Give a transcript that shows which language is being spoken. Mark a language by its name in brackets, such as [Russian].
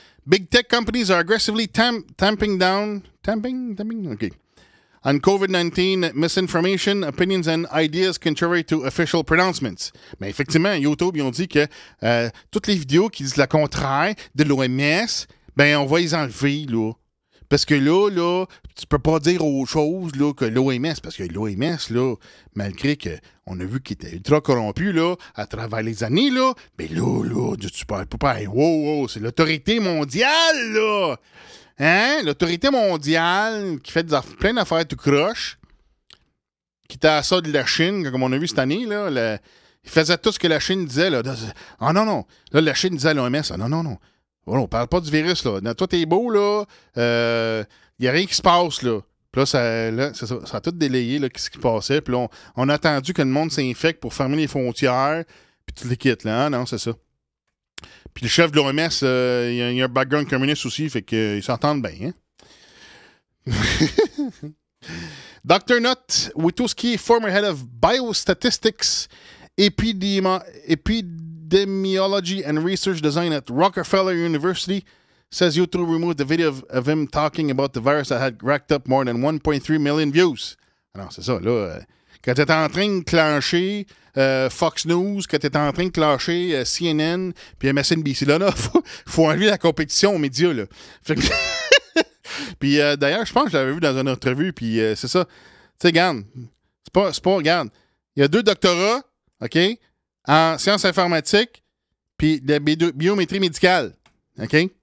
[English] Big tech companies are aggressively tamping down... Tamping? OK. On COVID-19 misinformation, opinions and ideas contrary to official pronouncements. [French] Mais effectivement, YouTube, ils ont dit que toutes les vidéos qui disent le contraire de l'OMS, ben on va les enlever, là. Parce que là, tu peux pas dire autre chose là, que l'OMS. Parce que l'OMS, là, malgré qu'on a vu qu'il était ultra corrompu là, à travers les années, là, ben là, tu peux pas. Wow, c'est l'autorité mondiale, là! Hein? L'autorité mondiale qui fait plein d'affaires tout croche, qui était à ça de la Chine, comme on a vu cette année, là. Il faisait tout ce que la Chine disait, là. Ah non. Là, la Chine disait à l'OMS, non. Oh, on parle pas du virus, là. Toi, t'es beau, là. Y a rien qui se passe, là. Puis là, ça a tout délayé, là, ce qui passait. Puis là, on a attendu que le monde s'infecte pour fermer les frontières. Puis tout les quittes, là. Ah, non, c'est ça. Puis le chef de l'OMS, il y a un background communiste aussi, fait qu'ils s'entendent bien, hein? [English] Dr. Not Witowski, former head of biostatistics, epidemiology and research design at Rockefeller University, says YouTube removed the video of him talking about the virus that had racked up more than 1.3 million views. [French] Alors, c'est ça, là. Quand tu en train de clencher Fox News, quand tu en train de clencher CNN, puis MSNBC, là, faut enlever la compétition aux médias, là. Fait que puis d'ailleurs, je pense que je l'avais vu dans une entrevue, puis c'est ça. Tu sais, regarde, c'est pas, regarde, il y a 2 doctorats, OK, en sciences informatiques, puis de biométrie médicale, OK?